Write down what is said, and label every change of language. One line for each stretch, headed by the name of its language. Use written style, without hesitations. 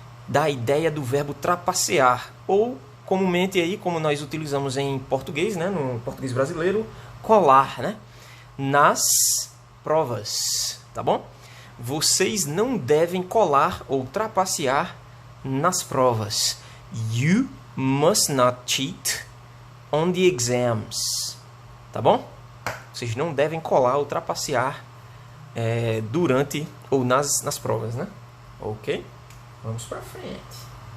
Portuguese: Dá a ideia do verbo trapacear. Ou, comumente aí, como nós utilizamos em português, né? No português brasileiro, colar, né? Nas provas. Tá bom? Vocês não devem colar ou trapacear nas provas.
English: You must not cheat on the exams.
Portuguese: Tá bom? Vocês não devem colar ou trapacear durante ou nas provas, né? Ok? Vamos para frente.